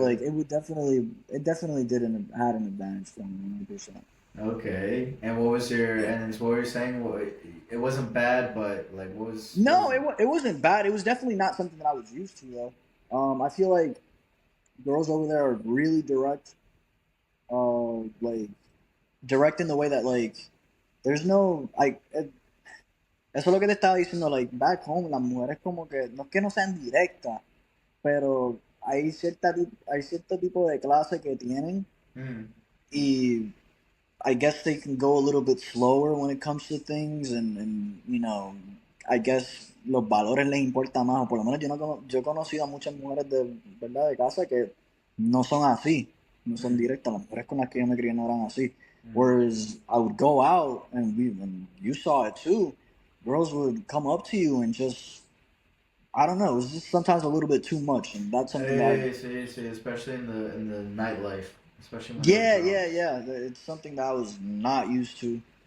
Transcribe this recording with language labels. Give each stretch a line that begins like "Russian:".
English: like it definitely didn't had an advantage for me 100%. Okay. And what was your and what were you saying? It wasn't bad, but like, what was No, it wasn't bad. It was definitely not something that I was used to though. I feel like girls over there are really direct. Like direct in the way that like there's no like
Spanish: eso es lo que te estaba diciendo,
English: like back home
Spanish: las mujeres como que no es que no sean directas, pero hay cierto tipo de clase que tienen Mm. y
English: I guess they can go a little bit slower when it comes to things, and I guess
Spanish: los valores les importa más, o por lo menos yo he conocido a muchas mujeres de verdad de casa que no son así, no son Mm. directas, las mujeres con las que yo me crié no eran así. Mm.
English: Whereas I would go out and you saw it too, girls would come up to you and just, I don't know, it was just sometimes a little bit too much, and that's something that Hey, see, especially in the nightlife, especially when they're yeah, drunk. yeah, yeah. It's something that I was not used to